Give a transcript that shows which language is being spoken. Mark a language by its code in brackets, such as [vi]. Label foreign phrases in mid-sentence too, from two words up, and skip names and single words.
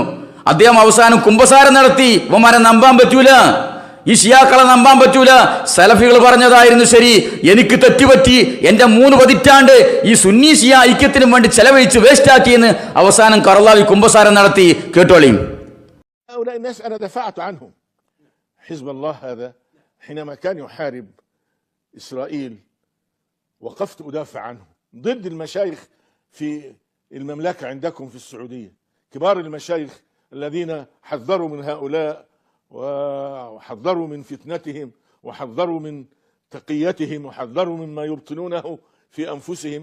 [ml] അദ്ദേഹം അവസാനം കുമ്പസാരം നടത്തി. ഇവന്മാരെ നമ്പാൻ പറ്റൂല, ഈ ഷിയാക്കളെ നമ്പാൻ പറ്റൂല. സലഫികൾ പറഞ്ഞതായിരുന്നു ശരി, എനിക്ക് തെറ്റുപറ്റി, എന്റെ 3 പതിറ്റാണ്ട് ഈ സുന്നി ഷിയ ഐക്യത്തിനും വേണ്ടി ചെലവഴിച്ച് വേസ്റ്റാക്കിയെന്ന് അവസാനം കർലാവി കുമ്പസാരം നടത്തി. കേട്ടോളീം. [ar] هؤلاء الناس أنا دفعت عنهم. حزب الله هذا حينما كان يحارب إسرائيل وقفت أدافع عنه ضد المشايخ في المملكة عندكم في السعودية، كبار المشايخ الذين حذروا من هؤلاء وحذروا من فتنتهم وحذروا من تقيتهم وحذروا مما يبطنونه في أنفسهم.